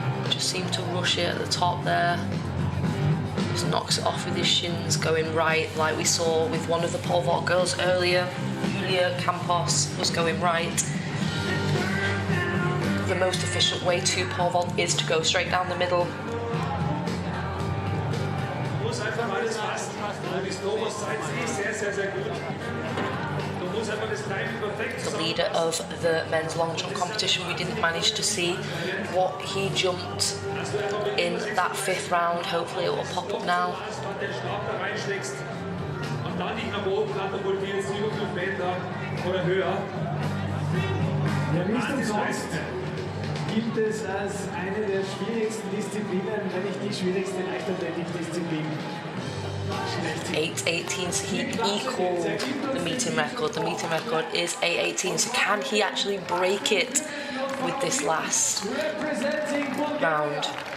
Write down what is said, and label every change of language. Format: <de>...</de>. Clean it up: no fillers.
<en>Just seemed to rush it at the top there. Just knocks it off with his shins going right, like we saw with one of the pole vault girls earlier. Julia Campos was going right. The most efficient way to pole vault is to go straight down the middle.</en> <de>muss einfach alles passen. Und die Snowboards zeigt sich sehr, sehr, sehr gut. Du musst einfach das Timing perfekt</de> <en>The leader of the men's long jump competition, we didn't manage to see what he jumped in that 5th round. Hopefully it will pop up now.</en> <de>den Stab da reinschlägst und dann nicht nach oben katapultierst, über 5 Meter oder höher. Ja, nicht umsonst gilt es als eine der schwierigsten Disziplinen, wenn nicht die schwierigste Leichtathletikdisziplin.</de> <en>8:18, so he equalled the meeting record. The meeting record is 8:18, so can he actually break it with this last round?</en>